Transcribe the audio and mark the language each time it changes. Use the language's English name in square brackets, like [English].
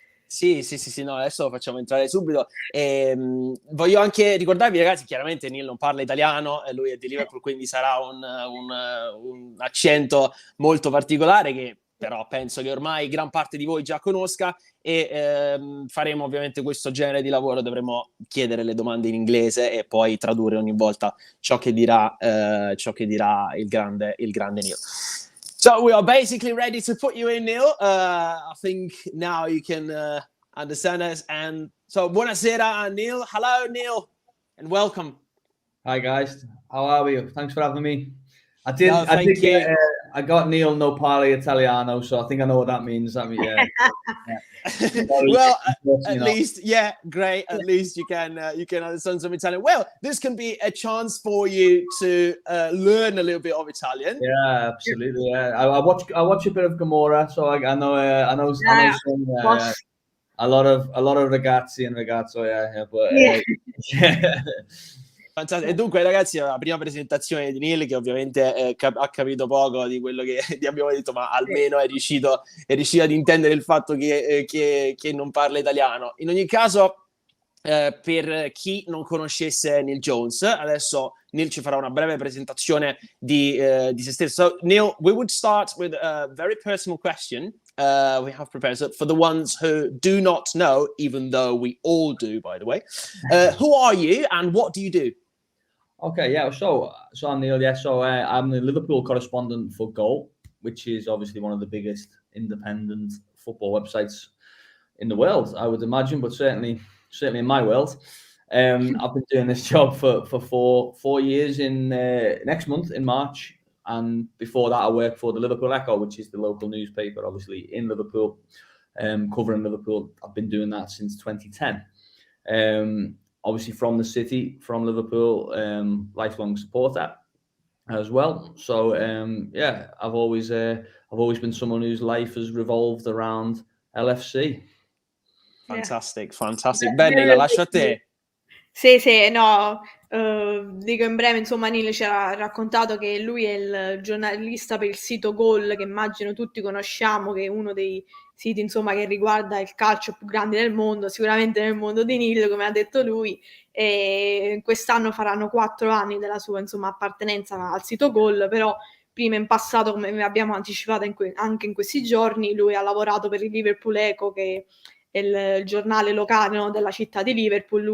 [Italian] sì, no, adesso lo facciamo entrare subito. Voglio anche ricordarvi, ragazzi, chiaramente Neil non parla italiano, lui è di Liverpool, quindi sarà un accento molto particolare che però penso che ormai gran parte di voi già conosca, e faremo ovviamente questo genere di lavoro, dovremo chiedere le domande in inglese e poi tradurre ogni volta ciò che dirà il grande Neil. [English] So we are basically ready to put you in, Neil. I think now you can understand us. And so, buonasera, Neil. Hello, Neil, and welcome. Hi guys, how are we? Thanks for having me. I got Neil [Italian] no parli Italiano, [English] so I think I know what that means. I mean, yeah. Well, at least, yeah, great. At least you can understand some Italian. Well, this can be a chance for you to learn a little bit of Italian. Yeah, absolutely. Yeah, I watch a bit of Gomorrah, so I know some, a lot of ragazzi and ragazzo. Yeah, but yeah. [Italian] E dunque, ragazzi, la prima presentazione di Neil, che ovviamente ha capito poco di quello che ti abbiamo detto, ma almeno è riuscito ad intendere il fatto che non parla italiano. In ogni caso, per chi non conoscesse Neil Jones, adesso Neil ci farà una breve presentazione di se stesso. [English] So, Neil, we would start with a very personal question we have prepared. So for the ones who do not know, even though we all do, by the way, who are you and what do you do? Okay, yeah. So I'm Neil. Yeah, so I'm the Liverpool correspondent for Goal, which is obviously one of the biggest independent football websites in the world, I would imagine, but certainly in my world. I've been doing this job for 4 years in next month in March, and before that I worked for the Liverpool Echo, which is the local newspaper, obviously in Liverpool, covering Liverpool. I've been doing that since 2010. Obviously from the city, from Liverpool, lifelong supporter as well. So yeah, I've always been someone whose life has revolved around LFC. Fantastic. [Italian] Benny, la lascio a te. Sì, no, dico in breve, insomma, Neil ci ha raccontato che lui è il giornalista per il sito Goal, che immagino tutti conosciamo, che è uno dei siti, insomma, che riguarda il calcio più grande del mondo, sicuramente nel mondo di Neil, come ha detto lui, e quest'anno faranno 4 anni della sua, insomma, appartenenza al sito Goal, però prima in passato, come abbiamo anticipato anche in questi giorni, lui ha lavorato per il Liverpool Echo, che il giornale locale, no, della città di Liverpool.